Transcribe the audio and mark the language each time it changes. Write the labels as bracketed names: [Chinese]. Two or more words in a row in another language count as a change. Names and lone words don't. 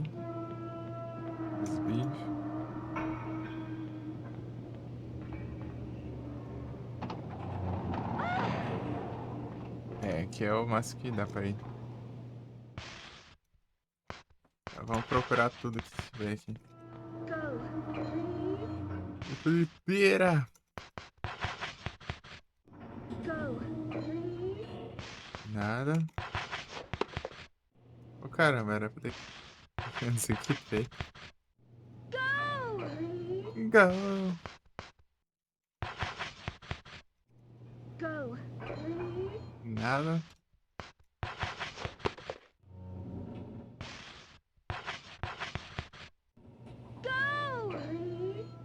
[Portuguese] Os bichos. É, aqui é o máximo que dá pra ir. Então, vamos procurar tudo que tiver aqui. Go. Flipeira! Go. Nada. Ô caramba, era pra ter. Não sei o que fez. Go. Go! Go. Nada. Go.